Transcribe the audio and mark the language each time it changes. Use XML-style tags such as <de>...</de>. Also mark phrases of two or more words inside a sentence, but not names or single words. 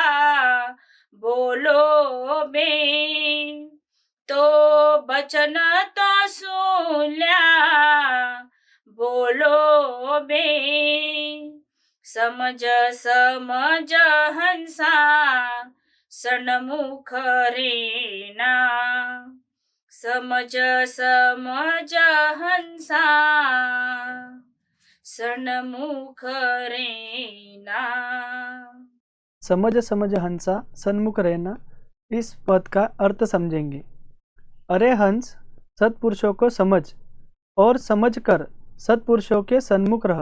<hi>बोलो बे, तो बचन तो सुल्या बोलो बे, समज समज हंसा सन्मुख रेना, समज समज हंसा सन्मुख रेना। समझ समझ हंसा सन्मुख रहना, इस पद का अर्थ समझेंगे। अरे हंस, सत्पुरुषों को समझ और समझकर सत्पुरुषों के सन्मुख रह।</hi>